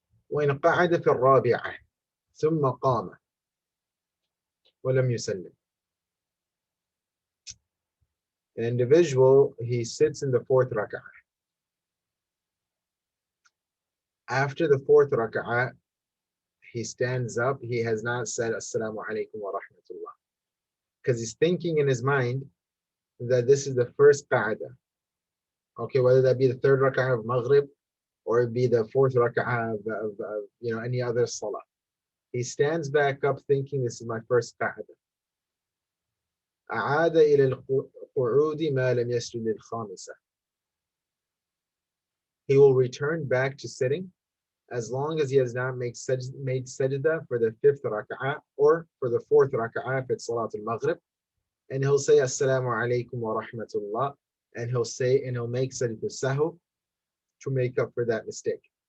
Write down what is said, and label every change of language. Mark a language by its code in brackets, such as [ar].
[ar] وإن قعد في الرابعة ثم قام ولم يسلم. [en] An individual, he sits in the 4th rak'ah. After the 4th rak'ah, he stands up. He has not said Assalamu alaikum wa rahmatullah. Because he's thinking in his mind that this is the first qa'dah. Okay, whether that be the 3rd rak'ah of Maghrib or it be the 4th rak'ah of any other salah. He stands back up thinking this is my first qa'dah. [ar] أعاد إلى القعود ما لم يسجد الخامسة. [en] He will return back to sitting as long as he has not made sajda for the 5th rak'ah or for the 4th rak'ah if it's Salat al-Maghrib. And he'll say Assalamu alaikum wa rahmatullah. And he'll make sajda sahu to make up for that mistake.